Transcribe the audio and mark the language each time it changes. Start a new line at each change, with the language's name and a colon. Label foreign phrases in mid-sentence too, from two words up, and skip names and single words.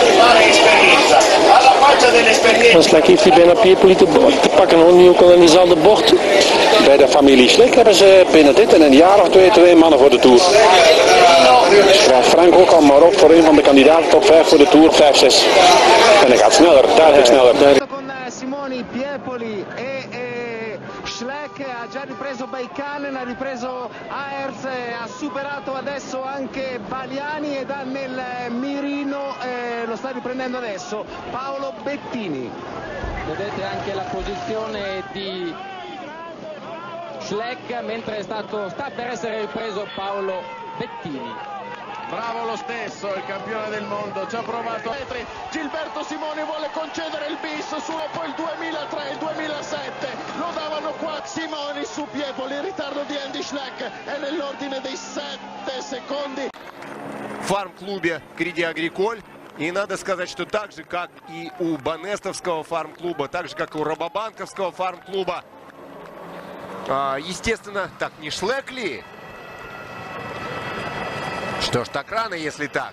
Dutch: Schleck heeft hij bijna Piepoli te pakken, hoor. Nu ook al in dezelfde bocht. Bij de familie Schleck hebben ze binnen dit en een jaar of twee mannen voor de Tour. Schrijf Frank ook al maar op voor een van de kandidaten top 5 voor de Tour, 5, 6. En hij gaat sneller, duidelijk sneller.
Italian: Simoni, Piepoli e Schleck ha già ripreso Baikanen, ha ripreso Aerts, ha superato adesso anche Baliani e da nel mirino lo sta riprendendo adesso Paolo Bettini. Vedete anche la posizione di Schleck mentre sta per essere ripreso Paolo Bettini. Bravo lo stesso, il campione del mondo, ci ha provato. Gilberto Simoni vuole concedere il bis su poi il 2003, il 2007, lo davano qua Simoni su Piepoli, il ritardo di Andy Schleck è nell'ordine dei 7 secondi.
Russian: Фарм-клубе Креди Агриколь. И надо сказать, что так же, как и у Банестовского фарм-клуба, так же, как и у Рабобанковского фарм-клуба, естественно, так не Schleck ли? Что ж, так рано, если так.